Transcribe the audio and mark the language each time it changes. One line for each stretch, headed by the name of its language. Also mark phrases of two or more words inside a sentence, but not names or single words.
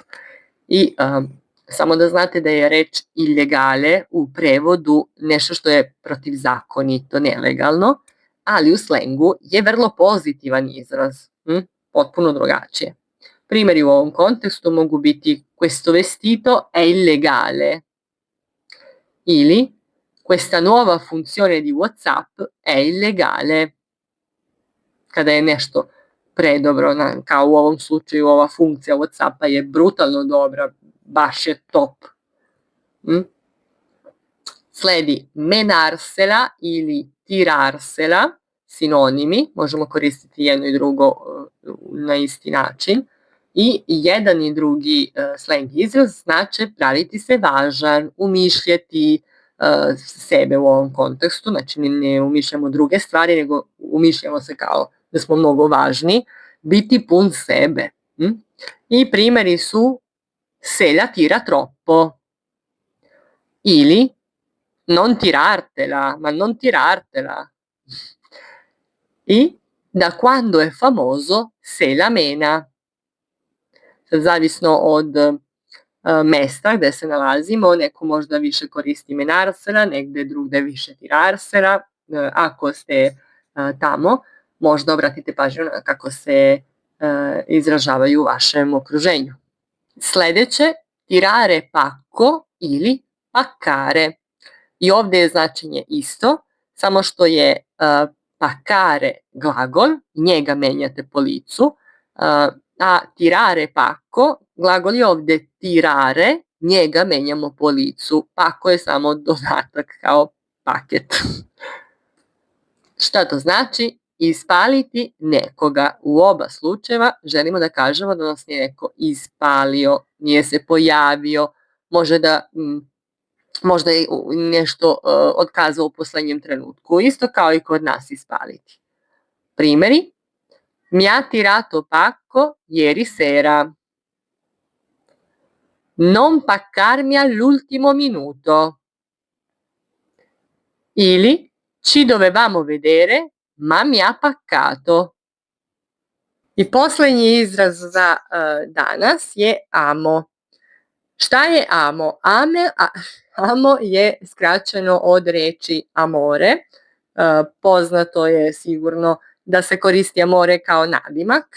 Serbian: I samo da znate da je reč illegale u prevodu nešto što je protivzakonito, nelegalno, ali u slengu je vrlo pozitivan izraz, potpuno drugačije. Primjeri u ovom kontekstu mogu biti:
Italian: questo vestito è illegale ili questa nuova funzione di WhatsApp è illegale.
Serbian: Kada je nešto predobro, kao u ovom slučaju ova funkcija WhatsAppa je brutalno dobra, baš je top. Sledi menarsela ili tirarsela, sinonimi, možemo koristiti jedno i drugo na isti način. I jedan i drugi sleng izraz znači praviti se važan, umišljati sebe u ovom kontekstu, znači ne umišljamo druge stvari, nego umišljamo se kao da smo mnogo važni, biti pun sebe. I primjeri su
Italian: se la tira troppo ili non tirartela, ma non tirartela. I da quando è famoso se la mena.
Serbian: Zavisno od mesta gde se nalazimo, neko možda više koristi menarsela, negde drugde više tirarsela. Ako ste tamo, možda obratite pažnju na kako se izražavaju u vašem okruženju. Sledeće,
Italian: tirare pacco ili paccare.
Serbian: I ovde je značenje isto, samo što je paccare glagol, njega menjate po licu,
Italian: a tirare pacco,
Serbian: glagol je ovde tirare, njega menjamo po licu. Pacco je samo dodatak kao paket. Šta to znači? Ispaliti nekoga. U oba slučajeva želimo da kažemo da nas nije neko ispalio, nije se pojavio, možda je nešto otkazao u poslednjem trenutku. Isto kao i kod nas ispaliti. Primeri.
Italian: Mi ha tirato pacco ieri sera. Non paccarmi all'ultimo minuto. Ili ci dovevamo vedere, ma mi ha paccato.
Serbian: I poslednji izraz za danas je amo. Šta je amo? Amo je skraćeno od reči amore. Poznato je sigurno da se koristi amore kao nadimak.